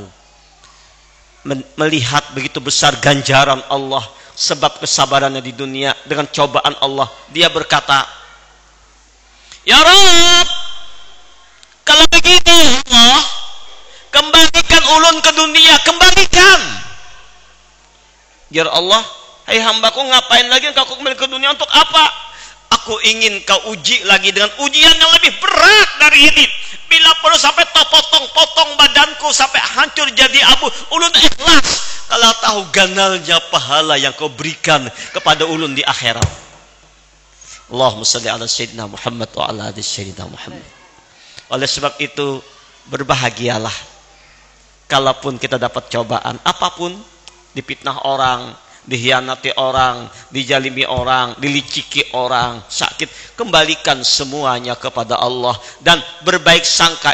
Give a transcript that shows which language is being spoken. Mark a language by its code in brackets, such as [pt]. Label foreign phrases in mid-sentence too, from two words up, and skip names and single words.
[id] Melihat begitu besar ganjaran Allah sebab kesabarannya di dunia dengan cobaan Allah, dia berkata, [ar] يا رب, [id] kalau begini Allah, kembalikan ulun ke dunia, kembalikan. Ya Allah, hai hambaku, ngapain lagi engkau kembali ke dunia, untuk apa? Aku ingin kau uji lagi dengan ujian yang lebih berat dari ini. Bila perlu sampai potong-potong badanku sampai hancur jadi abu, ulun ikhlas kalau tahu ganalnya pahala yang kau berikan kepada ulun di akhirat. [ar] اللهم صل على سيدنا محمد وعلى آل سيدنا محمد wa ala ali sayyidina Muhammad. [id] Oleh sebab itu, berbahagialah kalaupun kita dapat cobaan apapun, dipitnah orang, dihianati orang, dijalimi orang, diliciki orang, sakit, kembalikan semuanya kepada Allah dan berbaik sangka.